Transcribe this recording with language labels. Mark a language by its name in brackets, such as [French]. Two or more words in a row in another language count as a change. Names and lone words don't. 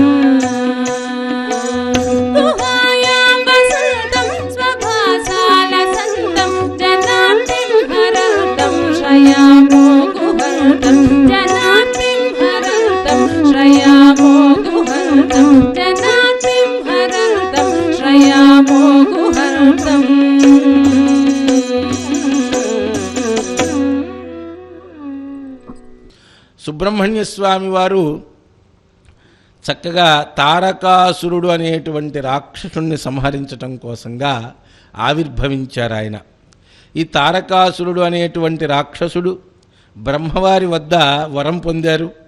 [Sanskrit] गुहायां वसन्तं स्वभासालसन्तं जनार्तिं हरन्तं श्रयामो गुहन्तं जनार्तिं हरन्तं श्रयामो गुहन्तं जनार्तिं हरन्तं श्रयामो गुहन्तम् [Telugu] సుబ్రహ్మణ్య స్వామి వారు చక్కగా తారకాసురుడు అనేటువంటి రాక్షసుణ్ణి సంహరించటం కోసంగా ఆవిర్భవించారు ఆయన. ఈ తారకాసురుడు అనేటువంటి రాక్షసుడు బ్రహ్మవారి వద్ద వరం పొందారు.